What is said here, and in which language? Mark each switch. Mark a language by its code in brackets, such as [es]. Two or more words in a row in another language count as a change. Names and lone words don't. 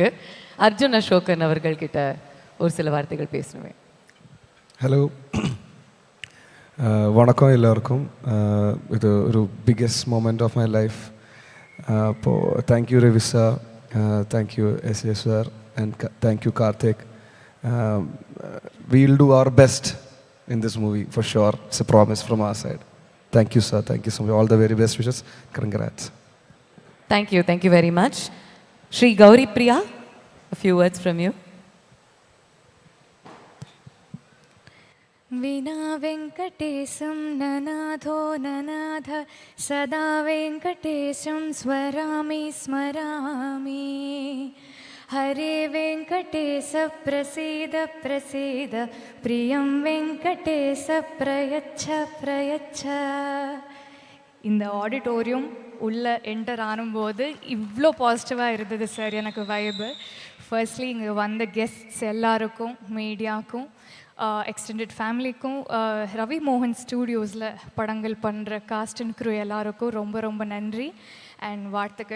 [ta] அர்ஜுன் அசோகன் அவர்கள்கிட்ட ஒரு சில வார்த்தைகள் பேசணுமே. ஹலோ, வணக்கம் எல்லாருக்கும். இது ஒரு [en] biggest moment of my life. [ta] அப்போது தேங்க்யூ ரவி சார், தேங்க்யூ எஸ்.ஜே. [en] sir and thank you Karthik. We'll do our best in this movie for sure. It's a promise from our side. Thank you, sir. Thank you so much. All the very best wishes. Congrats. Thank you very much. Shri Gauri Priya, a few words from you. [sa] विना वेङ्कटेशं ननाथो ननाथ सदा वेङ्कटेशं स्मरामि स्मरामि. हरे वेङ्कटेश प्रसीद प्रसीद प्रियं वेङ्कटेश प्रयच्छ प्रयच्छ. [ta] இந்த ஆடிட்டோரியம் உள்ளே என்டர் ஆனும்போது இவ்வளோ பாசிட்டிவாக இருந்தது சார். எனக்கு [en] vibe firstly [ta] இங்கே வந்த கெஸ்ட்ஸ் எல்லாருக்கும், மீடியாவுக்கும், [en] extended family, [ta] ரவி மோகன் ஸ்டூடியோஸில் படங்கள் பண்ணுற [en] cast and crew [ta] எல்லாருக்கும் ரொம்ப ரொம்ப நன்றி அண்ட் வாழ்த்துக்கள்.